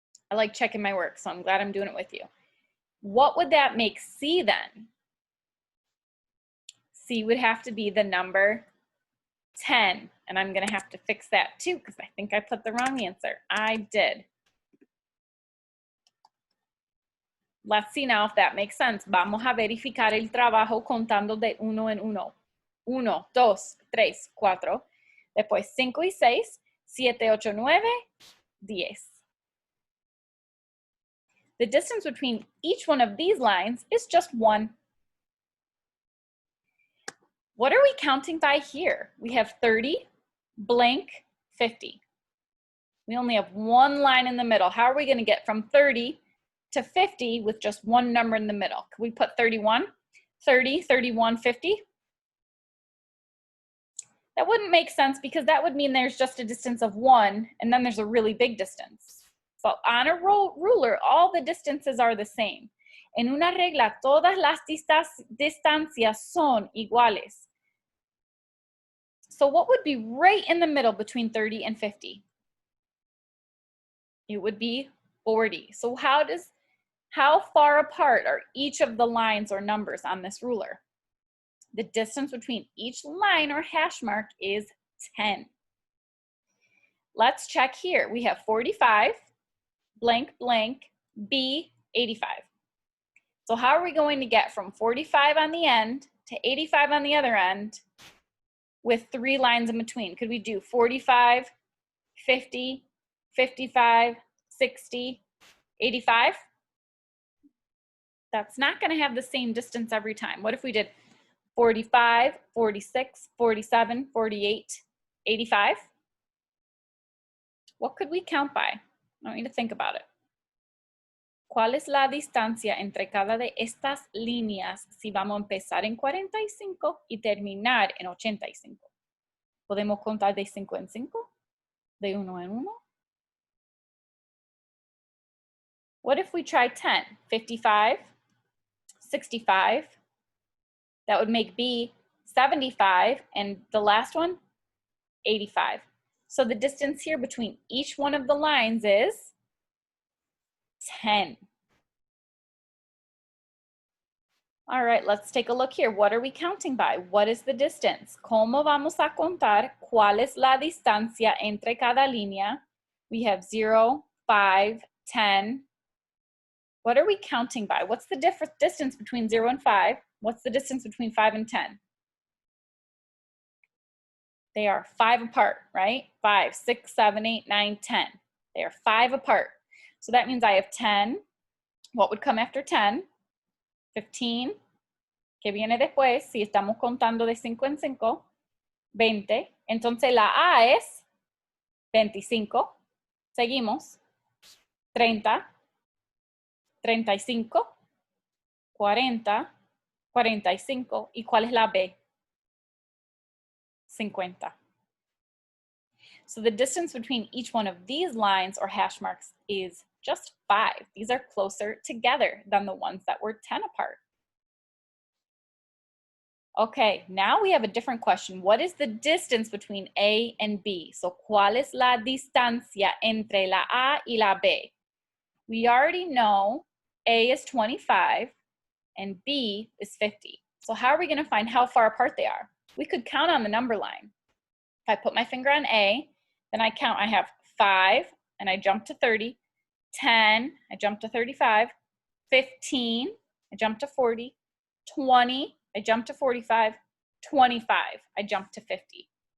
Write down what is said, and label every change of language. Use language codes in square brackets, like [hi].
[en] I like checking my work, so I'm glad I'm doing it with you. What would that make C then? C would have to be the number 10. And I'm going to have to fix that too because I think I put the wrong answer. I did. Let's see now if that makes sense. [es] Vamos a verificar el trabajo contando de uno en uno. 1, 2, 3, 4. Después 5 y 6, 7, 8, 9, 10. [en] The distance between each one of these lines is just 1. What are we counting by here? We have 30, blank, 50. We only have one line in the middle. How are we going to get from 30 to 50 with just one number in the middle? Could we put 31, 30, 31, 50? That wouldn't make sense because that would mean there's just a distance of 1 and then there's a really big distance. But on a ruler, all the distances are the same. [es] En una regla, todas las distancias son iguales. [en] So what would be right in the middle between 30 and 50? It would be 40. So how far apart are each of the lines or numbers on this ruler? The distance between each line or hash mark is 10. Let's check here. We have 45, blank, blank, B, 85. So how are we going to get from 45 on the end to 85 on the other end with 3 lines in between? Could we do 45, 50, 55, 60, 85? That's not going to have the same distance every time. What if we did 45, 46, 47, 48, 85? What could we count by? I want you to think about it. [es] ¿Cuál es la distancia entre cada de estas líneas si vamos a empezar en 45 y terminar en 85? ¿Podemos contar de 5 en 5? ¿De 1 en 1? [en] What if we try 10? 55, 65. That would make B 75, and the last one, 85. So the distance here between each one of the lines is 10. All right, let's take a look here. What are we counting by? What is the distance? [es] ¿Cómo vamos a contar cuál es la distancia entre cada línea? [en] We have 0, 5, 10. What are we counting by? What's the distance between 0 and 5? What's the distance between 5 and 10? They are 5 apart, right? 5, 6, 7, 8, 9, 10. They are 5 apart. So that means I have 10. What would come after 10? 15. [es] ¿Qué viene después? Si estamos contando de 5 en 5, 20. Entonces la A es 25. Seguimos. 30. 35. 40. 45. ¿Y cuál es la B? 50. [en] So the distance between each one of these lines or hash marks is just 5. These are closer together than the ones that were 10 apart. Okay, now we have a different question. What is the distance between A and B? [es] So, ¿cuál es la distancia entre la A y la B? [en] We already know A is 25 and B is 50. So how are we going to find how far apart they are? We could count on the number line. If I put my finger on A, then I count, I have 5, and I jumped to 30, 10, I jumped to 35, 15, I jumped to 40, 20, I jumped to 45, 25, I jumped to 50.